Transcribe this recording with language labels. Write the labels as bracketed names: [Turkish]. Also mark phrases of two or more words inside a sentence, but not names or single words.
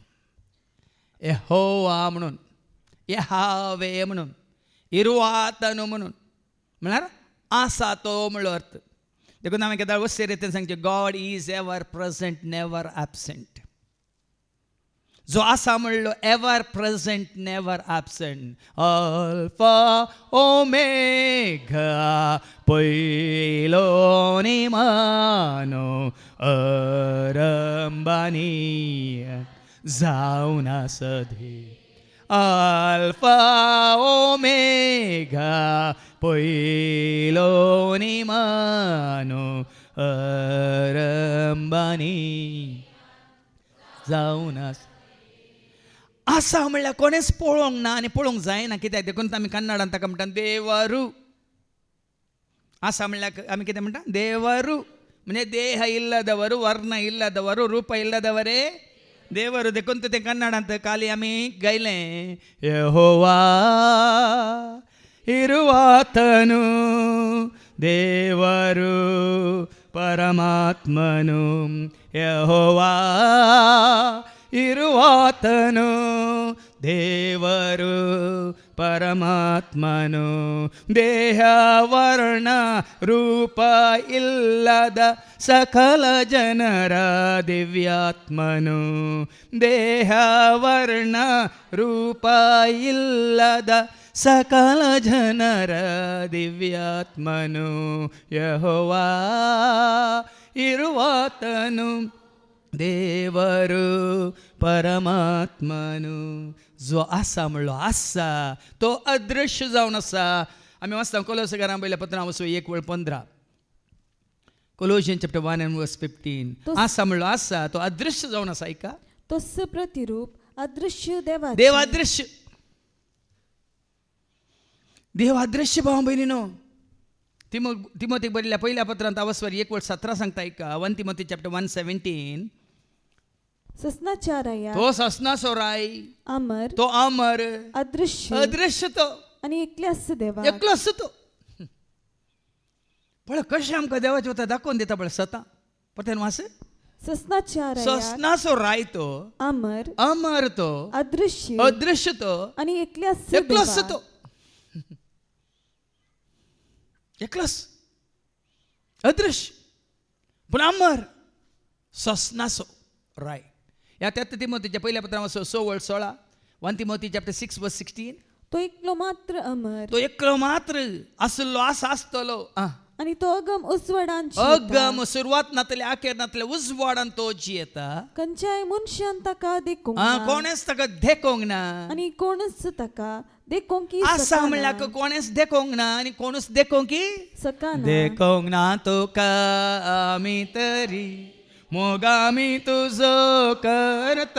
[Konkani] यहोवा म्हणून, यहावे म्हणून, इरवातनो म्हणून म्हळ्यार आसा तो म्हणलो अर्थ. देखून हांवें केदां वस्ते रितीन सांगचें, [English] God is ever present, never absent. [Konkani] जो आसा म्हणलो [English] ever present, never absent. [Konkani] अल्फा ओमेगा, पयलो निमानो, अरंबानी जावन सदी. अल्फा ओमेगा, पयलो निमानो, अरंबानी जावन आसा म्हणल्यार कोणेच पळोवंक ना आनी पळोवंक जायना. कित्याक देखून आमी कन्नडांत ताका म्हणटा देवरू. आसा म्हणल्यार आमी कितें म्हणटा? [Kannada] ದೇವರು. म्हणजे ದೇಹ ಇಲ್ಲದವರು, ವರ್ಣ ಇಲ್ಲದವರು, ರೂಪ ಇಲ್ಲದವರೇ ದೇವರು. [Konkani] देखून ते कन्नडांत काली आमी गायलें, [Kannada] यहोवा ಇರುವಾತನು ದೇವರು ಪರಮಾತ್ಮನು. ಯೆಹೋವಾ ಇರುವಾತನು ದೇವರು ಪರಮಾತ್ಮನು. ದೇಹ ವರ್ಣ ರೂಪ ಇಲ್ಲದ ಸಕಲ ಜನರ ದಿವ್ಯಾತ್ಮನು. ದೇಹ ವರ್ಣ ರೂಪ ಇಲ್ಲದ ಸಕಲ ಜನರ ದಿವ್ಯಾತ್ಮನು. ಯೆಹೋವಾ ಇರುವಾತನು ದೇವರು ಪರಮಾತ್ಮನು. [Konkani] जो आसा म्हणलो आसा तो अदृश्य जावन आसा. आमी वाचता कोलोसाकारां पयल्या पत्रां वचूं 1:15. [English] Colossians chapter 1:15. [Konkani] आसा म्हणलो आसा तो अदृश्य जावन आसा. ऐका, तोच प्रतिरूप अदृश्य देवा. देव अदृश्य. देव अदृश्य भाव बहिणीनो. तिमोथीक बरयल्ल्या पहिल्या पत्रांत अवस्वर 1:17 सांगता. ऐका, 1 Timothy chapter 1:17. ससनाचाराया तो ससनाचो राय, अमर, तो अमर, अदृश्य अदृश्य तो, आणि एकल्याच देवा. एकलोच तो. पळय कशें आमकां देवाचें वता दाखोवन दिता पळय स्वता. पळय वास. ससनाचाराया ससनाचो राय तो, अमर, अमर तो, अदृश्य, अदृश्य तो, आणि एकल्याच एकलोच देवा. तो. एकलोच अदृश्य पूण अमर, ससनाचो राय. ह्या 3 तिमोथीच्या पहिल्या पत्रांत 6:16. [English] 1 Timothy chapter 6:16. [Konkani] तो एकलो मात्र अमर, तो एकलो मात्र आसलो, आसा आसतलो. आणि तो अगम उजवाडांची अगम सुरवात नातले आखेर नातले उजवाडान तो जियेता. खंयच्याय मनशान ताका देखूंक कोणेच ताका देखोंक ना आणि कोणच ताका देखूंक आसा म्हणल्यार कोणेच देखोंक ना आनी कोणूच देखोंक सकाना. देखोंक ना तुका आमी तरी मोग आमी तुजो करता.